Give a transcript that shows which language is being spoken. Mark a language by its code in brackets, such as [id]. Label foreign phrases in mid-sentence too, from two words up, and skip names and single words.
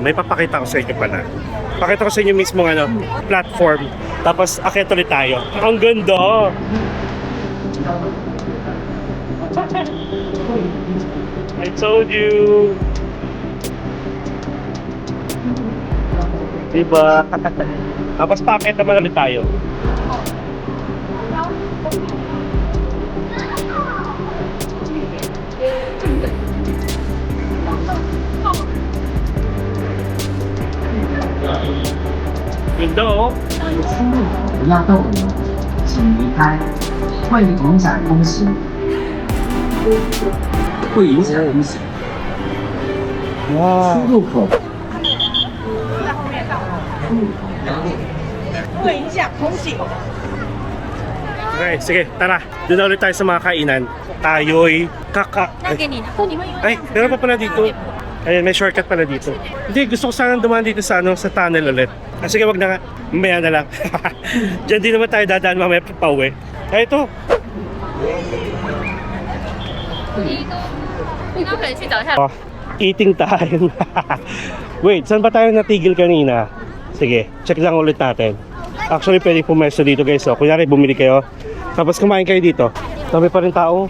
[tl] May papakita ko sa inyo pala. Pakita ko sa inyo mismo platform. Tapos, akit ulit tayo. Ang ganda! [en] I told you! [tl] Diba? Tapos, pakit naman ulit tayo. Ganda oh! [zh] 不要逗留，请离开。会影响通行。会影响通行。 Wow! 出入口。会影响通行。 [tl] Okay, sige, tara. Doon na ulit tayo sa mga kainan. Tayo'y Ay, meron pa pala dito. Ayun, may shortcut pala dito. Hindi, gusto ko sanang dumaan dito sa sa tunnel ulit. Sige, wag na nga. Mamaya na lang. Diyan din naman tayo dadaan mamaya pauwi. Ay, ito. [zh] 应该可以去找一下。 [en] Oh, Eating time. Wait, [tl] saan ba tayo natigil kanina? Sige, check lang ulit natin. Actually, pwede pumesto dito guys. So, kunyari, bumili kayo. Tapos kumain kayo dito. Dami pa rin tao.